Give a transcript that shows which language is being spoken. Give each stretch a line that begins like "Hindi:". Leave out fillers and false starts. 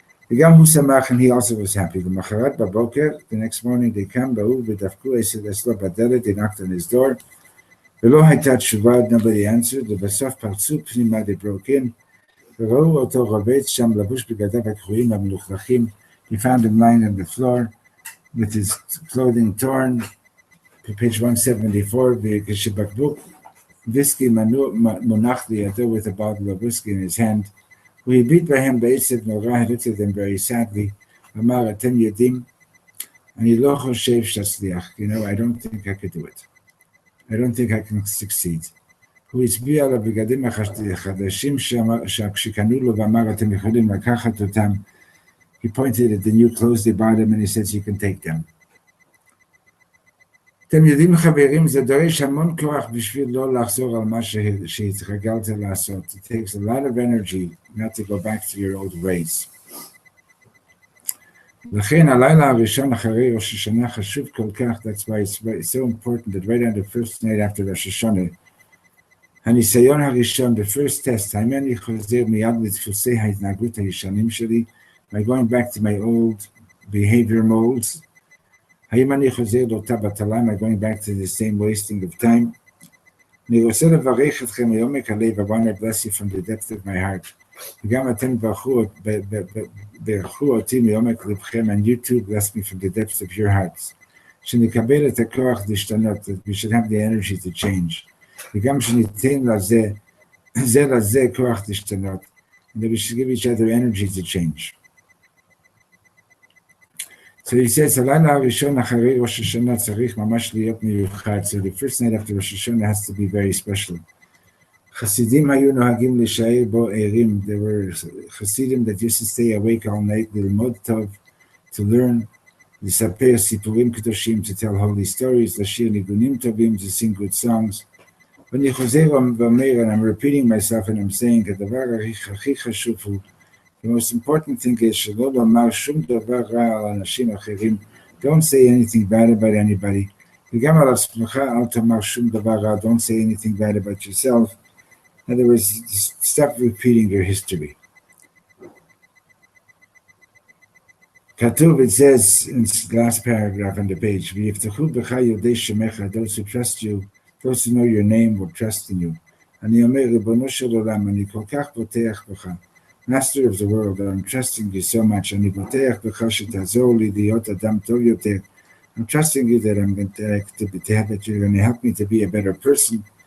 Hebrew: וגם הוא שמח,
English: and he also was happy.
Hebrew: למחרת בבוקר,
English: the next morning they come,
Hebrew: באו ודפקו אצלו בדלת,
English: they knocked on his door,
Hebrew: ולא הייתה תשובה,
English: nobody answered,
Hebrew: ובסוף פרצו פנימה,
English: they broke in,
Hebrew: וראו אותו רובץ שם לבוש בגדיו הקרועים המלוכלכים.
English: He found him lying on the floor with his clothing torn. Page 174,
Hebrew: כשבקבוק ויסקי מונח לידו
English: with a bottle of whiskey in his hand.
Hebrew: הוא הביט בהם בעצב נורא,
English: he looked at them very sadly,
Hebrew: אמר, אתם יודעים, אני לא חושב שתצליח,
English: I don't think I could do it. I don't think I can succeed.
Hebrew: הוא הצביע על הבגדים החדשים שקנו לו ואמר, אתם יכולים לקחת אותם.
English: He pointed at the new clothes they bought him and he says, you can take them.
Hebrew: אתם יודעים חברים, זה דורש המון כוח בשביל לא לחזור על מה שהתרגלת לעשות.
English: It takes a lot of energy not to go back to your old ways.
Hebrew: לכן הלילה הראשון אחרי ראש השנה חשוב כל כך,
English: that's why it's so important that right on the first night after ראש השנה,
Hebrew: הניסיון הראשון,
English: the first test,
Hebrew: האם אני חוזר מיד לדפוסי ההתנהגות הישנים שלי,
English: by going back to my old behavior molds,
Hebrew: האם אני חוזר לאותה בטלה,
English: am I going back to the same wasting of time?
Hebrew: אני רוצה לברך אתכם מעומק הלב,
English: I want to bless you from the depth of my heart.
Hebrew: וגם אתם ברכו אותי מעומק לבכם,
English: and you too bless me from the depths of your hearts.
Hebrew: שנקבל את הכוח להשתנות,
English: we should have the energy to change.
Hebrew: וגם שניתן לזה כוח להשתנות,
English: and we should give each other energy to change. So he says,
Hebrew: הלילה הראשון אחרי ראש השנה צריך ממש להיות מיוחד.
English: So the first night after ראש השנה has to be very special.
Hebrew: חסידים היו נוהגים להישאר בו ערים.
English: There were חסידים that used to stay awake all night,
Hebrew: ללמוד טוב,
English: to learn,
Hebrew: לספר סיפורים קדושים,
English: to tell holy stories,
Hebrew: לשיר ניגונים טובים,
English: to sing good songs.
Hebrew: ואני חוזר ואומר,
English: and I'm repeating myself and I'm saying,
Hebrew: הדבר הכי חשוב הוא,
English: the most important thing is
Hebrew: שלא לומר שום דבר רע על אנשים אחרים.
English: Don't say anything bad about anybody.
Hebrew: וגם על עצמך אל תאמר שום דבר רע.
English: Don't say anything bad about yourself. In other words, just stop repeating your history.
Hebrew: כתוב,
English: it says in the last paragraph on the page,
Hebrew: ויבטחו בך יודעי שמך,
English: those who trust you, those who know your name will trust in you.
Hebrew: אני אומר, ריבונו של עולם, אני כל כך בוטח בך.
English: Master of the world, I'm trusting you so much.
Hebrew: אני בוטח בך שתעזור לי להיות אדם טוב יותר.
English: I'm trusting you that I'm going to have that you're going to help me to be a better person.